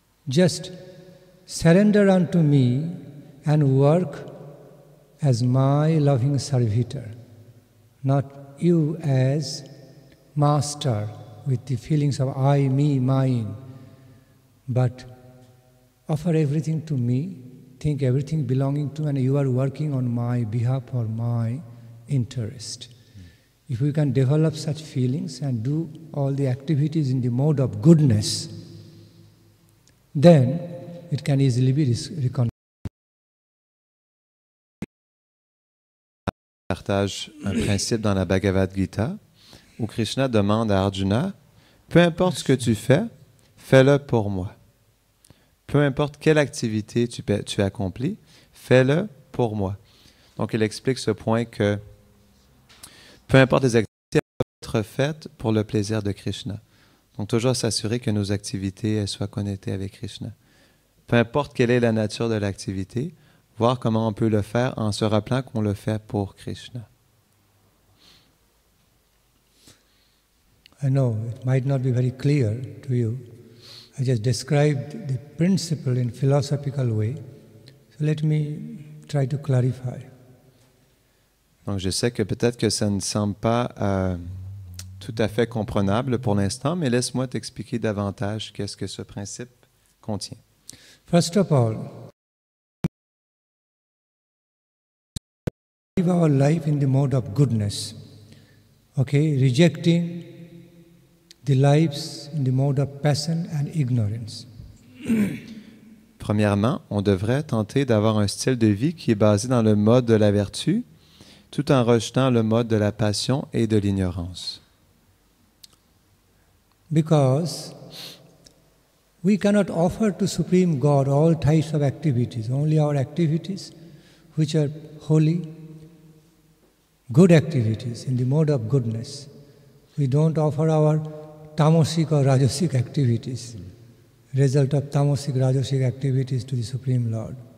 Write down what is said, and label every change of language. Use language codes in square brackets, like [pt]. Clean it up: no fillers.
[en] Just surrender unto me and work as my loving servitor, not you as master with the feelings of I, me, mine, but offer everything to me, think everything belonging to, and you are working on my behalf for my interest. If we can develop such feelings and do all the activities in the mode of goodness, then it can easily be reconciled. [fr] Partage un principe dans la Bhagavad Gita où Krishna demande à Arjuna, peu importe ce que tu fais, fais-le pour moi. Peu importe quelle activité tu accomplis, fais-le pour moi. Donc il explique ce point que peu importe les activités, elles doivent être faites pour le plaisir de Krishna. Donc toujours s'assurer que nos activités elles soient connectées avec Krishna. Peu importe quelle est la nature de l'activité, voir comment on peut le faire en se rappelant qu'on le fait pour Krishna. [en] I know it might not be very clear to you. I just described the principle in philosophical way. So let me try to clarify. [fr] Donc je sais que peut-être que ça ne semble pas tout à fait comprenable pour l'instant, mais laisse-moi t'expliquer davantage qu'est-ce que ce principe contient. [en] First of all, live our life in the mode of goodness. Okay, rejecting the lives in the mode of passion and ignorance. [fr] Premièrement, on devrait tenter d'avoir un style de vie qui est basé dans le mode de la vertu, tout en rejetant le mode de la passion et de l'ignorance. [en] Because we cannot offer to Supreme God all types of activities, only our activities which are holy, good activities in the mode of goodness. We don't offer our tamasic or rajasic activities, result of tamasic, rajasic activities to the Supreme Lord.